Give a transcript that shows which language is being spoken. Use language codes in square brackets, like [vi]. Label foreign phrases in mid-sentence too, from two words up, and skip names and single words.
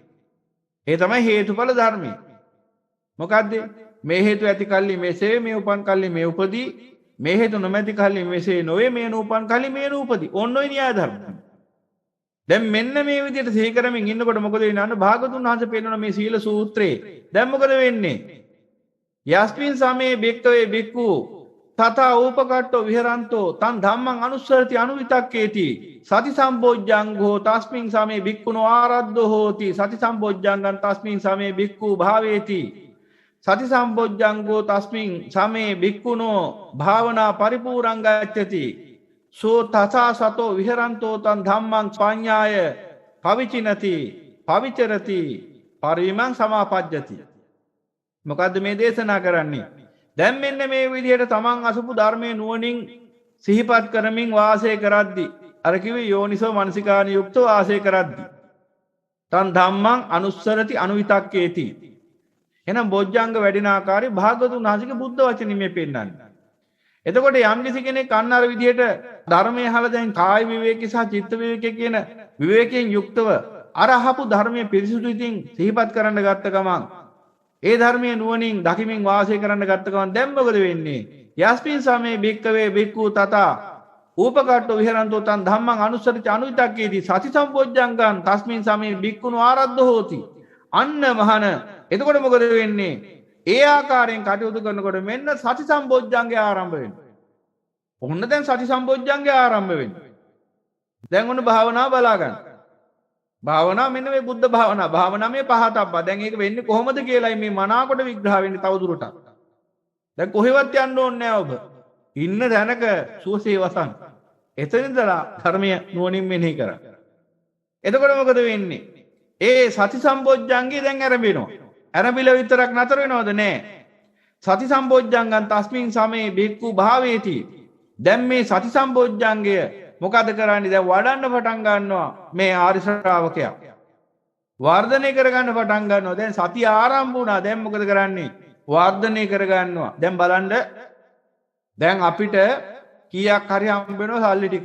[si] ඒ තමයි හේතුඵල ධර්මය. මොකද්ද? මේ හේතු ඇති කල්ලි මෙසේ, මේ උපන් කල්ලි මේ උපදී, මේ හේතු නොමැති කල්ලි මෙසේ නොවේ, මේ නූපන් කල්ලි මේ නූපදී. ඔන්න ඔය න්‍යාය ධර්ම. දැන් මෙන්න මේ විදිහට සිහි කරමින් ඉන්නකොට මොකද වෙන්නේ? අන්න භාගතුන් වහන්සේ පෙන්වන මේ සීල සූත්‍රයේ දැන් මොකද වෙන්නේ? [pi] යස්මින් සමේ බික්කවේ බික්කු තථා උපකට්ඨෝ විහරන්තෝ තන් ධම්මං අනුස්සරති අනුවිතක්කේති සති සම්බොජ්ජංගෝ තස්මින් සමේ බික්කුණෝ ආරද්ධෝ හෝති සති සම්බොජ්ජංගං තස්මින් සමේ බික්කු භාවේති සති සම්බොජ්ජංගෝ තස්මින් සමේ භික්ඛුනෝ භාවනා පරිපූර්ණං ගච්ඡති සෝ තසා සතෝ විහරන්තෝ තං ධම්මං පඤ්ඤාය පවිචිනති පවිචරති පරිවිමං සමාපජ්ජති. [si] මොකද්ද මේ දේශනා කරන්නේ? දැන් මෙන්න මේ විදිහට තමන් අසපු ධර්මයේ නුවණින් සිහිපත් කරමින් වාසය කරද්දී අර කිව්වේ [pi] යෝනිසෝ මනසිකාන [si] යුක්තව වාසය කරද්දී [pi] තන් ධම්මං අනුස්සරති අනුවිතක්කේති. [si] එහෙනම් බොජ්ජංග වැඩින ආකාරي භාගතුන් වහන්සේගේ බුද්ධ වචනේ මේ පෙන්නන්නේ. එතකොට යම් කිසි කෙනෙක් අන්න අර විදිහට ධර්මයේ අහලා දැන් කාය විවේකී සහ චිත්ත විවේකී කියන විවේකයෙන් යුක්තව අර අහපු ධර්මයේ පිරිසුදු ඉතින් සිහිපත් කරන්න ගත්ත ගමන් ඒ ධර්මයේ නුවණින් දකිමින් වාසය කරන්න ගත්ත ගමන් දැන් මොකද වෙන්නේ? [pi] යස්මින් සමේ භික්කවේ භික්ඛු තථා ූපකට්ඨෝ විහරන්තෝ තං ධම්මං අනුස්සරිත අනුවිතක්කේති සති සම්පොජ්ජංගං තස්මින් සමේ භික්ඛුනෝ ආරද්ධ හෝති. [si] අන්න මහන එතකොට මොකද වෙන්නේ? ඒ ආකාරයෙන් කටයුතු කරනකොට මෙන්න සති සම්පොජ්ජංගය ආරම්භ වෙනවා. ඔන්න දැන් සති සම්පොජ්ජංගය ආරම්භ වෙනවා. දැන් ඔන්න භාවනාව බලා ගන්න. භාවනාව මෙන්න මේ බුද්ධ භාවනාව. භාවනාව මේ පහතබ්බා. දැන් ඒක වෙන්නේ කොහොමද කියලායි මේ මනාකොට විග්‍රහ වෙන්නේ තවදුරටත්. දැන් කොහෙවත් යන්න ඕනේ නැහැ ඔබ. ඉන්න දැනක සුවසේ වසන්. එතන ඉඳලා ධර්මය නුවණින් මෙනෙහි කරා. එතකොට මොකද වෙන්නේ? ඒ සති සම්පොජ්ජංගේ දැන් ආරම්භ ඇරඹිල විතරක් නතර වෙනවද? නෑ. [pi] සති සම්පොජ්ජංගන් තස්මින් සමේ භික්ඛු භාවේති. [si] දැන් මේ සති සම්පොජ්ජංගය මොකද කරන්නේ? දැන් වඩන්න පටන් ගන්නවා මේ ආරි ශ්‍රාවකයා. වර්ධනය කරගන්න පටන් ගන්නවා. දැන් සතිය ආරම්භ වුණා. දැන් මොකද කරන්නේ? වර්ධනය කරගන්නවා. දැන් බලන්න දැන් අපිට කීයක් හරි හම්බ වෙනවා සල්ලි ටිකක්.